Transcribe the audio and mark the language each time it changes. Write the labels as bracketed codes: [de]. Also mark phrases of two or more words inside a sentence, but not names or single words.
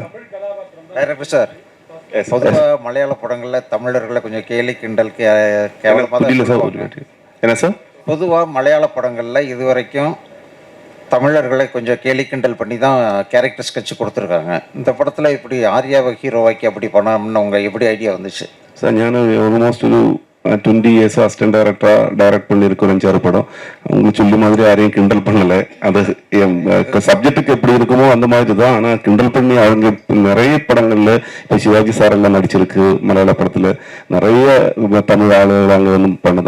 [ta] டைரக்டர் சார், பொதுவா மலையாள படங்கள்ல தமிழர்களை கொஞ்சம் கேலி கிண்டல் கேவலமா என்ன சார்? பொதுவா மலையாள படங்கள்ல இதுவரைக்கும் தமிழர்களை கொஞ்சம் கேலி கிண்டல் பண்ணி தான் [en] character sketch [ta] கொடுத்துருக்காங்க. இந்த படத்தில் இப்படி ஆர்யாவை ஹீரோவாக்கி அப்படி பண்ணணும்னு உங்கள் எப்படி ஐடியா வந்துச்சு சார்? [ml] ഞാൻ ഓൾമോസ്റ്റ് ഒരു [ta] 20 years [en] assistant direct [ta] பண்ணியிருக்கோம் 5-6 படம். உங்களுக்கு சொல்லி மாதிரி யாரையும் கிண்டல் பண்ணலை. அது சப்ஜெக்டுக்கு எப்படி இருக்குமோ அந்த மாதிரி தான். ஆனால் கிண்டல் பண்ணி அவங்க நிறைய படங்களில் இப்போ சிவாஜி சார் எல்லாம் நடிச்சிருக்கு. மலையாள படத்தில் நிறைய தமிழ் ஆளுகள் அங்கே வந்து பண்ணுது.